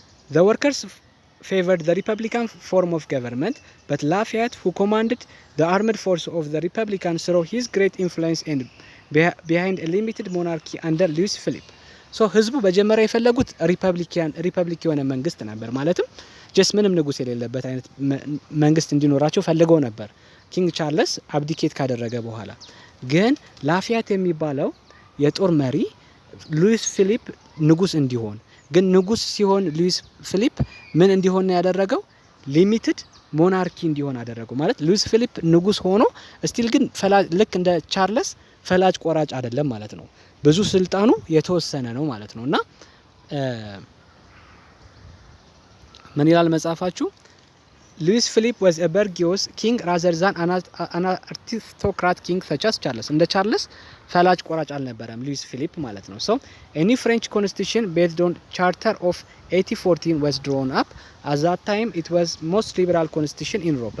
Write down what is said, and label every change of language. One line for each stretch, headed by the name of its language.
English: The workers favored the Republican form of government, but Lafayette, who commanded the armed force of the Republicans through his great influence and behind a limited monarchy under Louis Philippe.
Amharic: So ህዝቡ በጀመሪያ የፈለጉት ሪፐብሊክ የሆነ መንግስት ነበር። ማለትም ጀስት ምንም ንጉስ የሌለበት አይነት መንግስት እንዲኖራቸው ፈልገው ነበር ኪንግ ቻርልስ አብዲኬት ካደረገ በኋላ። ግን ላፊያት የሚባለው የጦር መሪ ሉዊስ ፊሊፕ ንጉስ እንዲሆን፣ ግን ንጉስ ሲሆን ሉዊስ ፊሊፕ ምን እንዲሆን ያደረገው? ሊሚትድ ሞናርኪ እንዲሆን አደረገው። ማለት ሉዊስ ፊሊፕ ንጉስ ሆኖ ስቲል ግን ልክ እንደ ቻርልስ ፈላጭ ቆራጭ አይደለም ማለት ነው። ብዙ ስልጣኑ የተወሰነ ነው ማለት ነው። እና ምን ይላል መጽሐፋችሁ?
English: ሉዊስ ፊሊፕ was a bourgeois king rather than an aristocrat king such as Charles.
Amharic: እንደ ቻርልስ ፈላጭ ቆራጭ አልነበረም ሉዊስ ፊሊፕ ማለት ነው።
English: So any French constitution based on charter of 1814 was drawn up. At that time it was most liberal constitution in Europe.